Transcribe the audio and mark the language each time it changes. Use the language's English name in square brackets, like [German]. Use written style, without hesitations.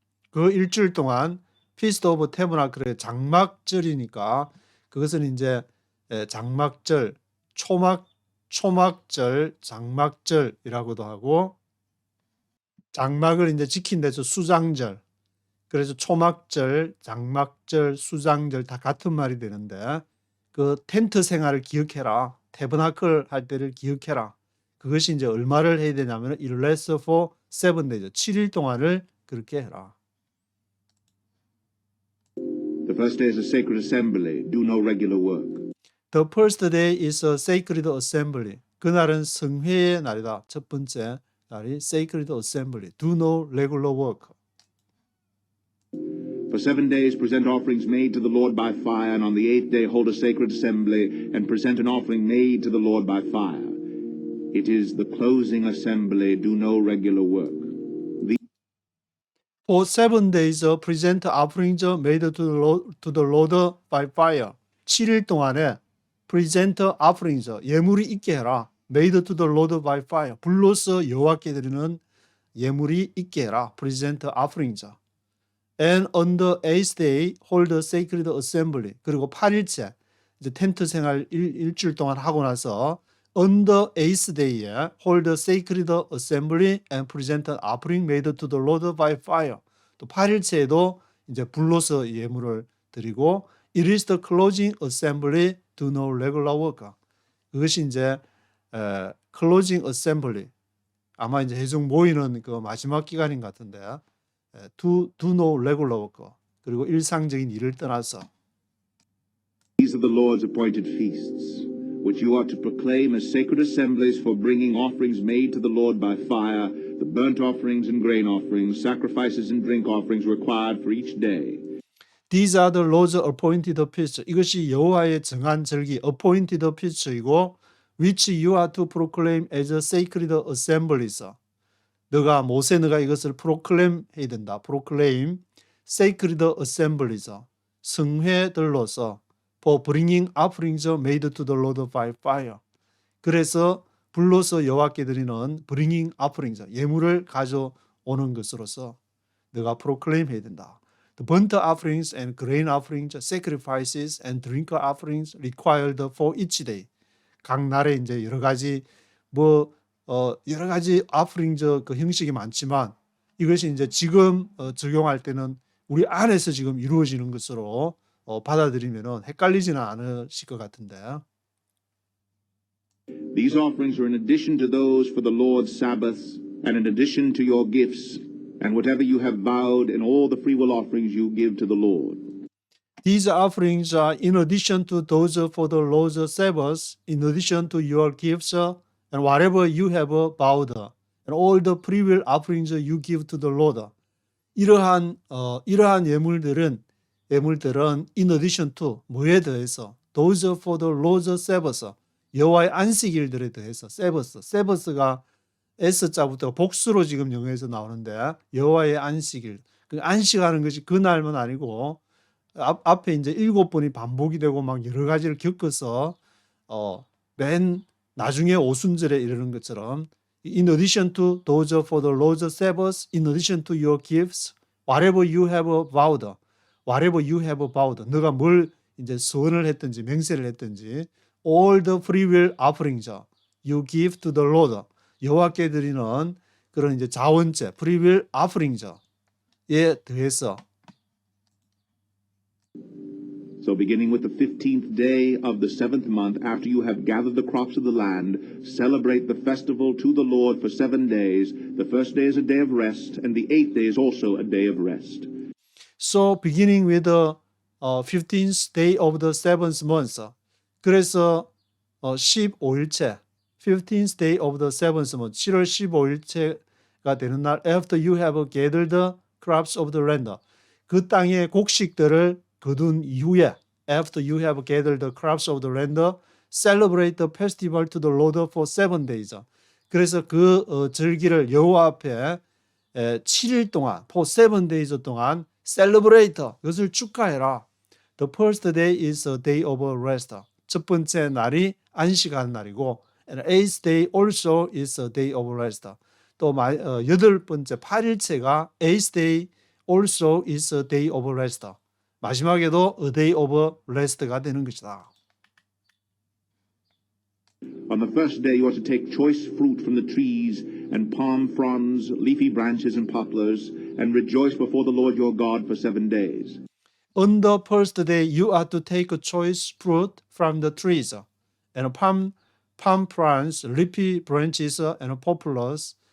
[Korean] 그 일주일 동안 Feast of Tabernacle의 장막절이니까 그것은 이제 장막절, 초막절, 장막절이라고도 하고, 장막을 이제 지킨 데서 수장절, 그래서 초막절, 장막절, 수장절 다 같은 말이 되는데, 그 텐트 생활을 기억해라. 태버나클 할 때를 기억해라. 그것이 이제 얼마를 해야 되냐면 [English] it lasts for 7 days. [Korean] 7일 동안을 그렇게 해라. [English] The first day is a sacred assembly. Do no regular work. The first day is a sacred assembly. [Korean] 그날은 성회의 날이다. 첫 번째 날이 sacred assembly. [English] Do no regular work. For 7 days present offerings made to the Lord by fire, and on the 8th day hold a sacred assembly and present an offering made to the Lord by fire. It is the closing assembly. Do no regular work. For 7 days present offerings made to the Lord by fire. [Korean] 7일 동안에 [English] present offerings, [Korean] 예물이 있게 해라. [English] Made to the Lord by fire. [Korean] 불로서 여호와께 드리는 예물이 있게 해라. [English] Present offerings. And on the 8th day hold a sacred assembly. [Korean] 그리고 8일째 이제 텐트 생활 일주일 동안 하고 나서 [English] on the 8th day에 hold a sacred assembly and present an offering made to the Lord by fire. [Korean] 또 8일째에도 이제 불로서 예물을 드리고 [English] it is the closing assembly. Do no regular work. [Korean] 그것이 이제 [English] closing assembly. [Korean] 아마 이제 회중 모이는 그 마지막 기간인 것 같은데 [English] do no regular work. [Korean] 그리고 일상적인 일을 떠나서 [English] These are the Lord's appointed feasts, which you are to proclaim as sacred assemblies for bringing offerings made to the Lord by fire, the burnt offerings and grain offerings, sacrifices and drink offerings required for each day. These are the Lord's appointed feasts. [Korean] 이것이 여호와의 정한 절기 [English] appointed feasts이고 which you are to proclaim as a sacred assemblies. [Korean] 너가 이것을 proclaim 해야 된다. [English] proclaim sacred assemblies. [Korean] 성회들로서 [English] for bringing offerings made to the Lord by fire. [Korean] 그래서 불로서 여호와께 드리는 [English] bringing offerings, [Korean] 예물을 가져오는 것으로서 너가 proclaim 해야 된다. [English] The burnt offerings and grain offerings, sacrifices and drink offerings required for each day. [Korean] 각 날에 이제 여러 가지 여러 가지 offering 그 형식이 많지만 이것이 이제 지금 적용할 때는 우리 안에서 지금 이루어지는 것으로 받아들이면은 헷갈리지는 않으실 것 같은데. [English] These offerings are in addition to those for the Lord's Sabbaths, and in addition to your gifts, and whatever you have vowed, and all the freewill offerings you give to the Lord. These offerings are in addition to those for the Lord's Sabbath, in addition to your gifts, and whatever you have vowed, and all the freewill offerings you give to the Lord. [Korean] 이러한 예물들은 [English] in addition to [Korean] 뭐에 더해서 [English] those for the Lord's Sabbath, [Korean] 여호와의 안식일들에 더해서 Sabbath가 S자부터 복수로 지금 영어에서 나오는데 여호와의 안식일, 그 안식하는 것이 그날만 아니고 앞에 이제 7번이 반복이 되고 막 여러 가지를 겪어서 맨 나중에 오순절에 이르는 것처럼 [English] in addition to those for the Lord's Sabbath, in addition to your gifts, whatever you have vowed, [Korean] 너가 뭘 이제 소원을 했든지 맹세를 했든지, [English] all the freewill offerings you give to the Lord, [Korean] 여호와께 드리는 그런 이제 자원제, [English] freewill offerings에 더해서. So beginning with the 15th day of the 7th month, after you have gathered the crops of the land, celebrate the festival to the Lord for 7 days. The first day is a day of rest, and the 8th day is also a day of rest. So beginning with the 15th day of the 7th month. [Korean] 그래서 15일째, [English] 15th day of the 7th month, [Korean] 7월 15일째가 되는 날, [English] after you have gathered the crops of the land. [Korean] 그 땅의 곡식들을 거둔 이후에, [English] after you have gathered the crops of the land, celebrate the festival to the Lord for 7 days. [Korean] 그래서 그 절기를 여호와 앞에 7일 동안, [English] for 7 days [Korean] 동안 celebrate, 그것을 축하해라. [English] The first day is a day of rest. [Korean] 첫 번째 날이 안식하는 날이고, [English] and 8th day also is a day of rest. [Korean] 또 여덟 번째 8일째가 [English] 8th day also is a day of rest. [Korean] 마지막에도 [English] a day of rest [Korean] 가 되는 것이다. [English] On the first day you are to take choice fruit from the trees, and palm fronds, leafy branches, and poplars, and rejoice before the Lord your God for 7 days. On the first day you are to take a choice fruit from the trees, and palm fronds, leafy branches, and poplars.